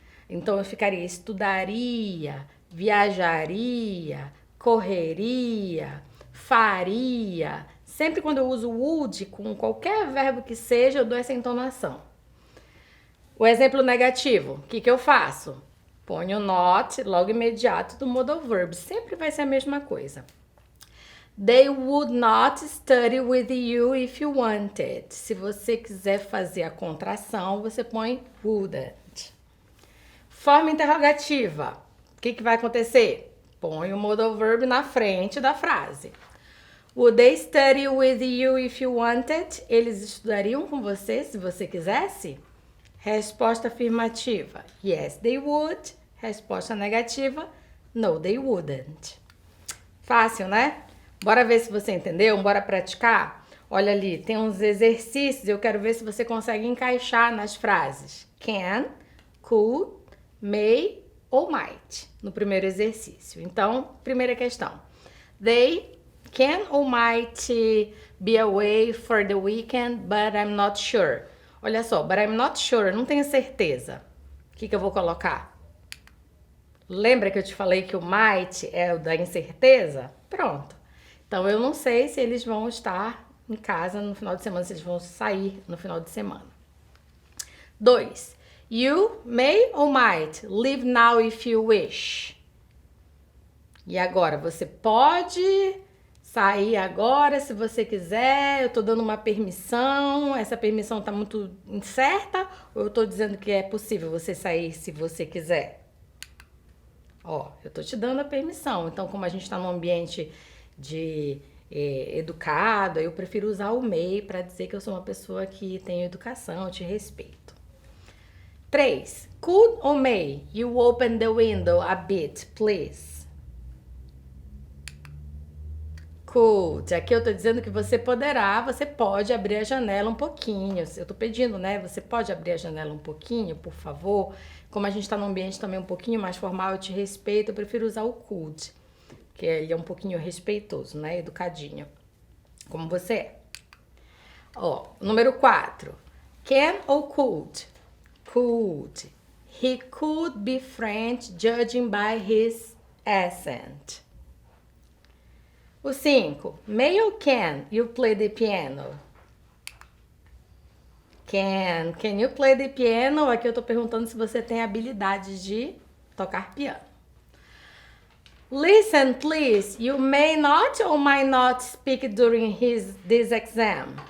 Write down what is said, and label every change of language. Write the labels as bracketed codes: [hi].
[pt] Então, eu ficaria estudaria, viajaria, correria, faria. Sempre quando eu uso would com qualquer verbo que seja, eu dou essa entonação. O exemplo negativo, o que eu faço? Ponho not logo imediato do modal verb. Sempre vai ser a mesma coisa. [en] They would not study with you if you wanted. [pt] Se você quiser fazer a contração, você põe wouldn't. Forma interrogativa. O que vai acontecer? Põe o modal verb na frente da frase. [en] Would they study with you if you wanted? [pt] Eles estudariam com você se você quisesse? Resposta afirmativa. [en] Yes, they would. [pt] Resposta negativa. [en] No, they wouldn't. [pt] Fácil, né? Bora ver se você entendeu, bora praticar? Olha ali, tem uns exercícios, eu quero ver se você consegue encaixar nas frases. Can, could, may ou might, no primeiro exercício. Então, primeira questão. [en] They can or might be away for the weekend, but I'm not sure. [pt] Olha só, [en] but I'm not sure, [pt] não tenho certeza. O que eu vou colocar? Lembra que eu te falei que o might é o da incerteza? Pronto. Então, eu não sei se eles vão estar em casa no final de semana, se eles vão sair no final de semana. 2. [en] You may or might leave now if you wish. [pt] E agora, você pode sair agora se você quiser. Eu tô dando uma permissão. Essa permissão tá muito incerta? Ou eu tô dizendo que é possível você sair se você quiser? Ó, eu tô te dando a permissão. Então, como a gente tá num ambiente de educado, eu prefiro usar o may para dizer que eu sou uma pessoa que tem educação, te respeito. 3. [en] Could or may you open the window a bit, please? Could. [pt] Aqui eu tô dizendo que você poderá, você pode abrir a janela um pouquinho. Eu tô pedindo, né? Você pode abrir a janela um pouquinho, por favor? Como a gente tá num ambiente também um pouquinho mais formal, eu te respeito, eu prefiro usar o could. Que ele é um pouquinho respeitoso, né? Educadinho. Como você é. Ó, número 4. [en] Can [pt] ou [en] could? Could. He could be French judging by his accent. [pt] O 5. [en] May or can you play the piano? Can. Can you play the piano? [pt] Aqui eu tô perguntando se você tem habilidade de tocar piano. [en] Listen, please. You may not or might not speak during this exam.